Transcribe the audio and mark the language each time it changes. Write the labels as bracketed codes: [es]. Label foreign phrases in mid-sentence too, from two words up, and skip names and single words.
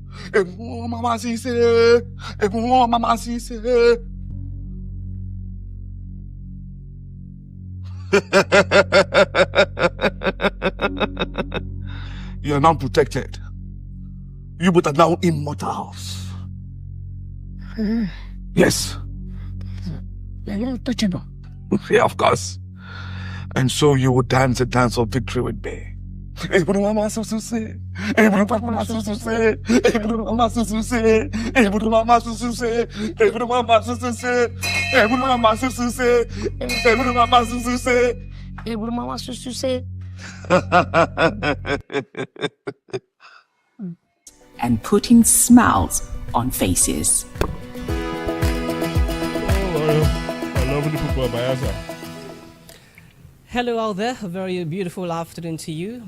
[en] Mama Sise. Mama Sise. You are now protected. You both are now immortals. Yes. You're untouchable. Yeah, of course. And so you will dance a dance of victory with me. Mama Sise. Mama Sise. Mama Sise. Mama Sise. Mama Sise. Mama Sise. Mama Sise. Mama Sise. And putting smiles on faces. I love the people of Bayelsa. Hello out there, a very beautiful afternoon to you.